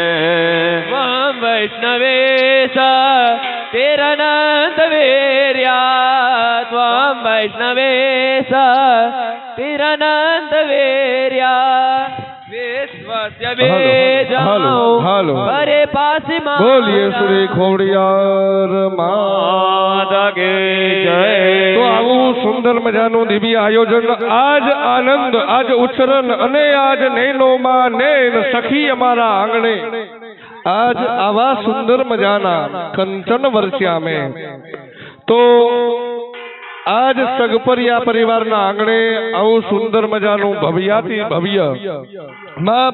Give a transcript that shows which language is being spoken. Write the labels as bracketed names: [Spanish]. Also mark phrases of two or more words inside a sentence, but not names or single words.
[Sanskrit] त्वं वैष्णवेश तिरनन्तवीर्या त्वं वैष्णवेश तिरनन्तवीर्या विश्वस्य [Gujarati] હાલો હાલો [Sanskrit] परे पासि [Gujarati] બોલીએ શ્રી ખોડિયાર માતા [Hindi] की [Gujarati] તો આવું સુંદર મજાનું દિવ્ય આયોજન આજ આનંદ આજ ઉચ્ચરણ અને આજ નૈનોમાં નૈન સખી અમારા આંગણે આજ આવા સુંદર મજાના કંચન વર્ષ્યા મેં તો આજ સગપરિયા પરિવારના આંગણે આવું સુંદર મજાનું ભવ્યાતિ ભવ્ય માં